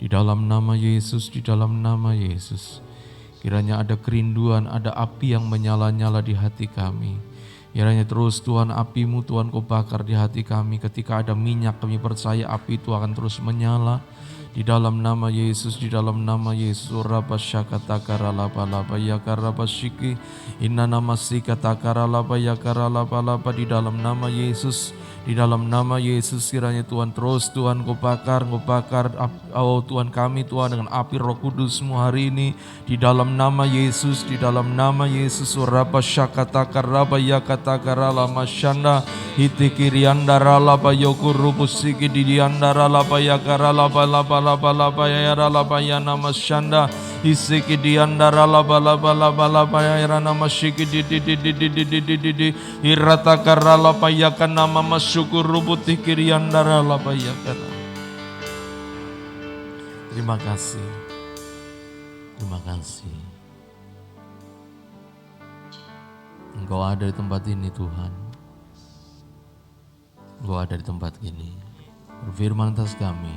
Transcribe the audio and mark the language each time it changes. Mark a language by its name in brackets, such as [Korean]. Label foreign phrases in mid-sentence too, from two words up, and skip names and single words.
[Indonesian] Di dalam nama Yesus, di dalam nama Yesus. Kiranya ada kerinduan, ada api yang menyala-nyala di hati kami. Kiranya terus Tuhan apimu Tuhan kau bakar di hati kami. Ketika ada minyak kami percaya api itu akan terus menyala. Di dalam nama Yesus, di dalam nama Yesus. Rabasyakatakarabalaba-yakarabashiki. Inna namasikatakarabalaba-yakaralabalaba. Di dalam nama Yesus. Di dalam nama Yesus kiranya Tuhan terus Tuhan kau bakar oh Tuhan kami Tuhan dengan api Roh Kudus-Mu hari ini di dalam nama Yesus, di dalam nama Yesus. Rabasyakatakarabayakatakaralamashanda hitikiriandaralabayokurubusiki didiandaralabayakaralalabalabalabalabayaralabayanamashanda isiki diandaralabalabalabalabalabayaramashiki dididididididididi iratakaralabayakan nama masyukur rubuti kiriandaralabayakan. Terima kasih. Terima kasih. Engkau ada di tempat ini Tuhan. Engkau ada di tempat ini. Berfirman atas kami.